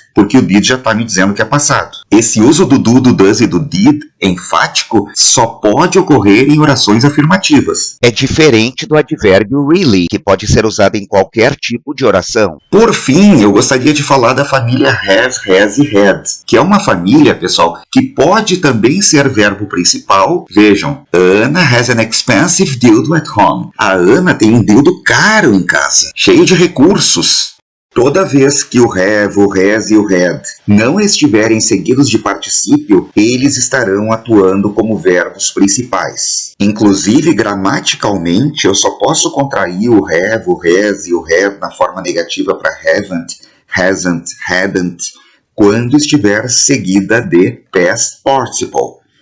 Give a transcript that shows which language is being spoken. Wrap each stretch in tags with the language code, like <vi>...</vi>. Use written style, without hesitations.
<pt>Porque o did já está me dizendo que é passado. Esse uso do do does e do did enfático só pode ocorrer em orações afirmativas. É diferente do advérbio really, que pode ser usado em qualquer tipo de oração. Por fim, eu gostaria de falar da família have, has e had, que é uma família, pessoal, que pode também ser verbo principal. Vejam,</pt> <en>Anna has an expensive dildo at home.</en> <pt>A Ana tem um dildo caro em casa, cheio de recursos. Toda vez que o have, o has e o had não estiverem seguidos de particípio, eles estarão atuando como verbos principais. Inclusive, gramaticalmente, eu só posso contrair o have, o has e o had na forma negativa para haven't, hasn't, hadn't, quando estiver seguida de past participle.</pt>